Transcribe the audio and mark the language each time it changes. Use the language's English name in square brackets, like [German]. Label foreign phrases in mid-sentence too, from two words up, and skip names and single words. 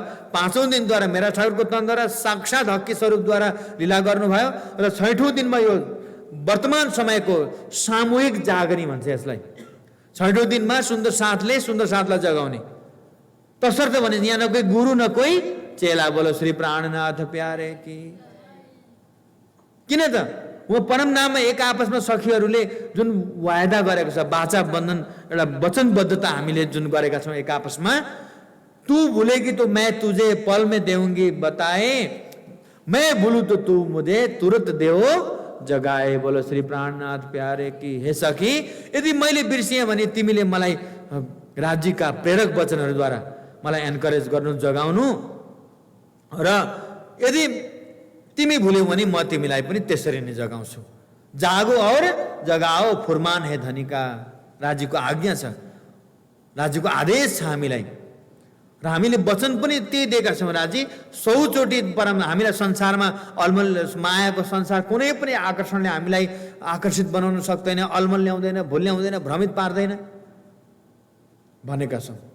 [Nepali] 5औं दिनद्वारा मेरा ठाकुरको तनद्वारा साक्षात हक्की स्वरूपद्वारा लीला गर्नुभयो। र 6ठौं दिनमा यो वर्तमान समयको सामूहिक जागरणी भन्छ यसलाई। 6ठौं दिनमा सुन्दर साथले सुन्दर साथलाई जगाउने। तसर्थ भने यहाँ न कोही गुरु न कोही चेला, [Hindi] बोलो श्री प्राणनाथ प्यारे की। [Nepali] किन त उहाँ परम नाममा एक आपसमा सखीहरूले जुन वायदा गरेको छ, वाचा बन्धन, एउटा वचनबद्धता हामीले जुन गरेका छौँ एक आपसमा, [Hindi] तू भूलेगी तो मैं तुझे पल में देऊंगी बताए, मैं भूलू तो तू मुझे तुरंत देओ जगाए, बोलो श्री प्राणनाथ प्यारे की। [Nepali] हे सखी, यदि मैले बिर्सिएँ भने तिमीले मलाई राज्यका प्रेरक वचनहरूद्वारा मलाई एन्करेज गर्नु, जगाउनु। र यदि तिमी भुल्यौ भने म तिमीलाई पनि त्यसरी नै जगाउँछु। [Hindi] जागो और जगाओ फुरमान है धनी का। [Nepali] राज्यको आज्ञा छ, राज्यको आदेश छ हामीलाई, र हामीले वचन पनि त्यही दिएका छौँ। राज्य 100 चोटि परम हामीलाई संसारमा अलमल मायाको संसार कुनै पनि आकर्षणले हामीलाई आकर्षित बनाउन सक्दैन, अलमल ल्याउँदैन, भुल ल्याउँदैन, भ्रमित पार्दैन भनेका छौँ।